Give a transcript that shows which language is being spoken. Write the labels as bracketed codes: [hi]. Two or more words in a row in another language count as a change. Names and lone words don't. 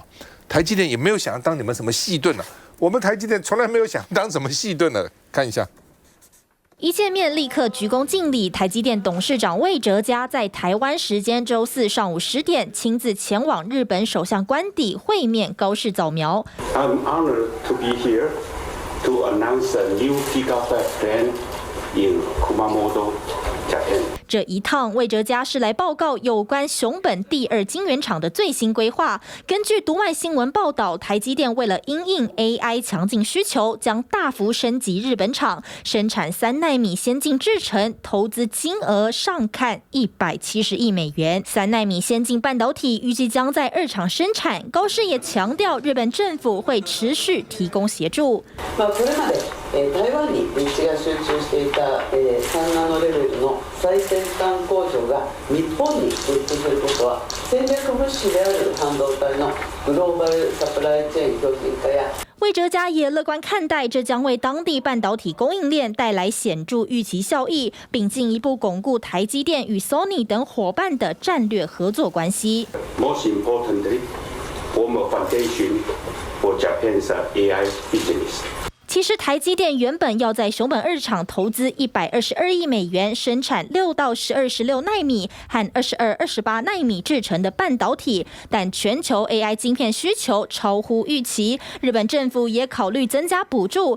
[zh] 台积电也没有想要当你们什么细盾我们台积电从来没有想当什么细盾看一下。一见面立刻鞠躬敬礼，台积电董事长魏哲家在台湾时间周4上午10点亲自前往日本首相官邸会面高市早苗。 [en] I'm honored to be here to announce a new Gigafactory plan in Kumamoto, Japan. [zh] 这一趟魏哲家是来报告有关熊本第2晶圆厂的最新规划。根据读卖新闻报道，台积电为了因应 AI 强劲需求，将大幅升级日本厂生产3奈米先进制程，投资金额上看170亿美元。3奈米先进半导体预计将在2厂生产。高市也强调，日本政府会持续提供协助。 [ja] これまで台湾に立地が集中していた3ナノレベルの最先端工場が日本に設置することは戦略物資である半導体のグローバルサプライチェーン強靭化や [zh] 魏哲家也乐观看待，这将为当地半导体供应链带来显著预期效益，并进一步巩固台积电与 Sony 等伙伴的战略合作关系。 [en] Most importantly, form a foundation for Japan's AI business. [zh] 其实台积电原本要在熊本2厂投资122亿美元，生产6到12、16奈米和22、28奈米制成的半导体，但全球 AI 晶片需求超乎预期，日本政府也考虑增加补助。